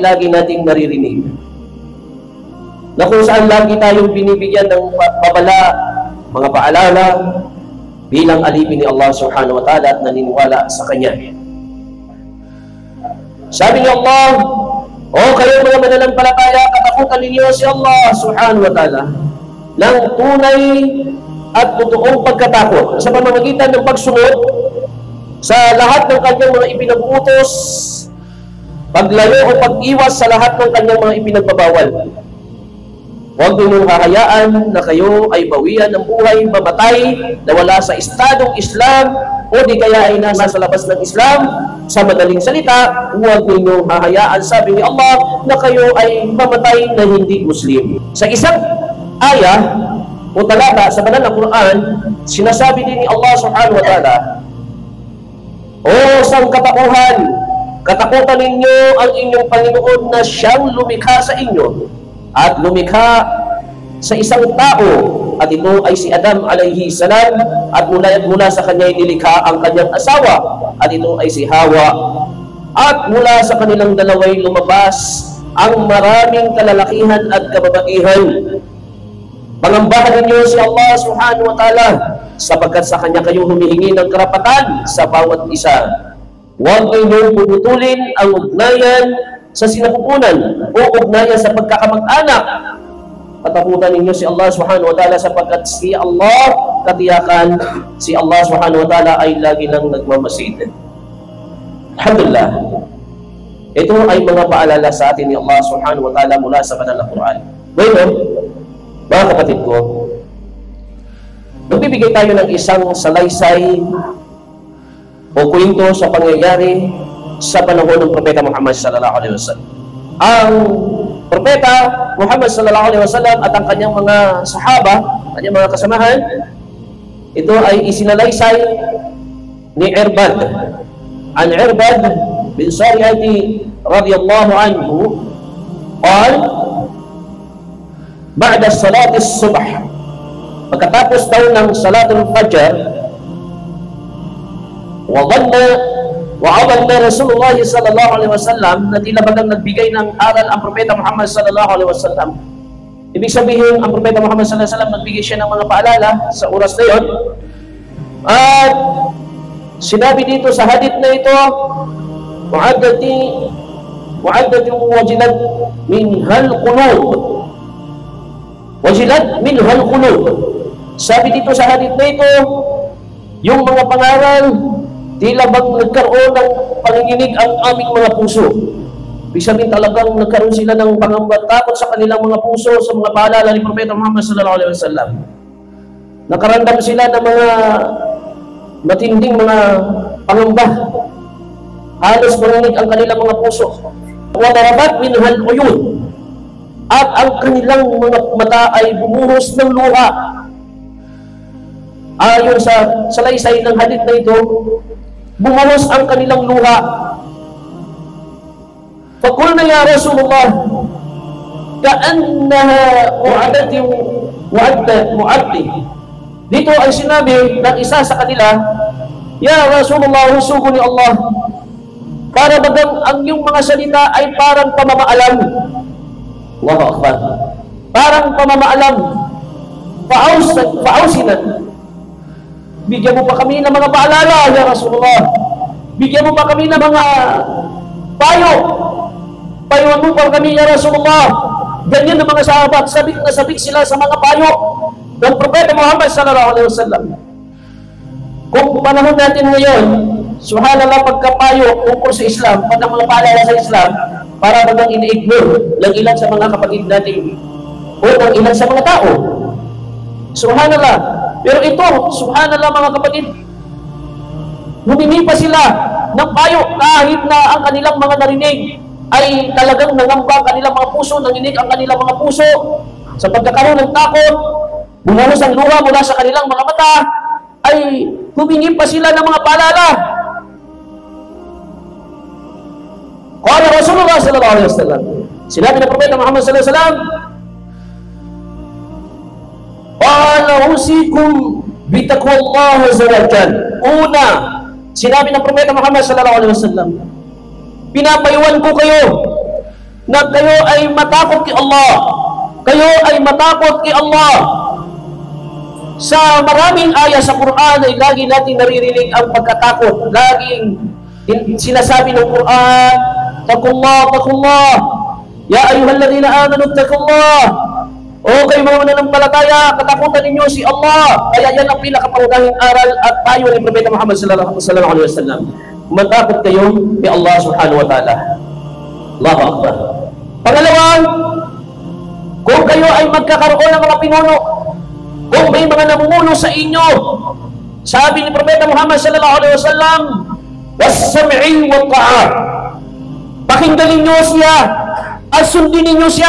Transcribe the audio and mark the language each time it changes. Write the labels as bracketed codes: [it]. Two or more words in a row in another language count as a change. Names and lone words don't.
[tl] lagi nating naririnig, na kung saan lagi tayong binibigyan ng babala, mga paalala bilang alipin ni Allah [ar] سبحانه وتعالى [tl] at naniniwala sa Kanya. Sabi ni Allah, o kayo mga mananampalataya, katakutan ninyo si Allah [ar] سبحانه وتعالى [tl] ng tunay at totoong pagkatakot sa pamamagitan ng pagsunod sa lahat ng kanyang mga ipinag-utos, paglayo o pag-iwas sa lahat ng kanyang mga ipinagbabawal. Huwag ninyong hahayaan na kayo ay bawian ng buhay, mamatay, na wala sa estadong Islam o di kaya ay nasa labas ng Islam. Sa madaling salita, huwag ninyong hahayaan, sabi ni Allah, na kayo ay mamatay na hindi Muslim. Sa isang ayah o talata sa banal na Quran, sinasabi din ni Allah [ar] سبحانه وتعالى, [tl] o sangkatauhan, katakutan ninyo ang inyong Panginoon na siyang lumikha sa inyo at lumikha sa isang tao, at ito ay si Adam [ar] عليه السلام, [tl] at mula sa kanya nilikha ang kanyang asawa, at ito ay si Hawa, at mula sa kanilang dalaway lumabas ang maraming kalalakihan at kababaihan. Pangambahan ninyo si Allah [ar] سبحانه وتعالى, [tl] sapagkat sa kanya kayo humihingi ng karapatan sa bawat isa. Huwag ninyong puputulin ang ugnayan sa sinapupunan o ugnayan sa pagkakamag-anak. Katakutan ninyo si Allah [ar] سبحانه وتعالى, [tl] sapagkat si Allah, katiyakan, si Allah [ar] سبحانه وتعالى [tl] ay lagi nang nagmamasid. Alhamdulillah, ito ay mga paalala sa atin ni Allah [ar] سبحانه وتعالى [tl] mula sa banal na Quran. Ngayon, mga kapatid ko, magbibigay tayo ng isang salaysay o kwento sa pangyayari sa panahon ng Propeta Muhammad [ar] صلى الله عليه وسلم. [tl] Ang Propeta Muhammad [ar] صلى الله عليه وسلم [tl] at ang kanyang mga sahaba, kanyang mga kasamahan, ito ay isinalaysay ni Irbad. [ar] عن عرباض بن سارية رضي الله عنه قال، بعد صلاة الصبح, [tl] pagkatapos daw ng [ar] صلاة الفجر, وعظنا رسول الله صلى الله عليه وسلم, [tl] na tila bagang nagbigay ng aral ang Propeta Muhammad [ar] صلى الله عليه وسلم. [tl] Ibig sabihin, ang Propeta Muhammad [ar] صلى الله عليه وسلم [tl] nagbigay siya ng mga paalala sa oras na yun. At sinabi dito sa hadith na ito, [ar] موعظة وجلت منها القلوب، وجلت منها القلوب. [tl] Sabi dito sa hadith na ito, yung mga pangaral, tila bang nagkaroon ng panginginig ang aming mga puso. Ibig sabihin, talagang nagkaroon sila ng pangambatakot sa kanilang mga puso sa mga paalala ni Propeta Muhammad [ar] صلى الله عليه وسلم. [tl] Nakaramdam sila ng mga matinding mga pangamba. Halos manginig ang kanilang mga puso. [ar] وذرفت منها العيون, [tl] at ang kanilang mga mata ay bumuhos ng luha. Ayon sa salaysay ng hadith na ito, bumuhos ang kanilang luha. [ar] فقلنا يا رسول الله، كأنها مودع. [tl] Dito ay sinabi ng isa sa kanila, [ar] يا رسول الله, [tl] husugo ni Allah, para bagang ang iyong mga salita ay parang pamamaalam. [ar] الله أكبر. [tl] Parang pamamaalam. Fa'ausinan. Bigyan mo pa kami ng mga paalala, [ar] يا رسول الله. [tl] Bigyan mo pa kami ng mga payo. Payuan mo pa kami, [ar] يا رسول الله. [tl] Ganyan ng mga sahabat, sabik na sabik sila sa mga payo ng Propeta Muhammad [ar] صلى الله عليه وسلم. [tl] Kung panahon natin ngayon, subhanallah, pagkapayo tungkol sa Islam, pag mga paalala sa Islam, para bagang ina-ignore ng ilan sa mga kapatid natin o ng ilan sa mga tao. Subhanallah. Pero ito, subhanallah mga kapatid, humingi pa sila ng payo kahit na ang kanilang mga narinig ay talagang nangamba ang kanilang mga puso, nanginig ang kanilang mga puso sa pagkakaroon ng takot, bumuhos ang luha mula sa kanilang mga mata, ay humingi pa sila ng mga paalala. [ar] قال رسول الله صلى الله عليه وسلم, [tl] sinabi ng Propeta Muhammad [ar] صلى الله عليه وسلم, قال أوصيكم بتقوى الله عز وجل. [tl] Una, sinabi ng Propeta Muhammad [ar] صلى الله عليه وسلم, [tl] pinapayuhan ko kayo na kayo ay matakot kay Allah. Kayo ay matakot kay Allah. Sa maraming ayah sa Quran ay lagi natin naririnig ang pagkatakot. Laging sinasabi ng Quran, [ar] اتقوا الله، اتقوا الله. يا أيها الذين آمنوا اتقوا الله. [tl] O kayo mga mananampalataya, katakutan ninyo si Allah. Kaya yan ang pinakapangunahing aral at payo ni Propeta Muhammad [ar] صلى الله عليه وسلم. [tl] Matakot kayo kay Allah [ar] سبحانه وتعالى. الله أكبر. [tl] Pangalawa, kung kayo ay magkakaroon ng mga pinuno, kung may mga namumuno sa inyo, sabi ni Propeta Muhammad [ar] صلى الله عليه وسلم, والسمع والطاعة. [tl] Pakinggan ninyo siya at sundin ninyo siya.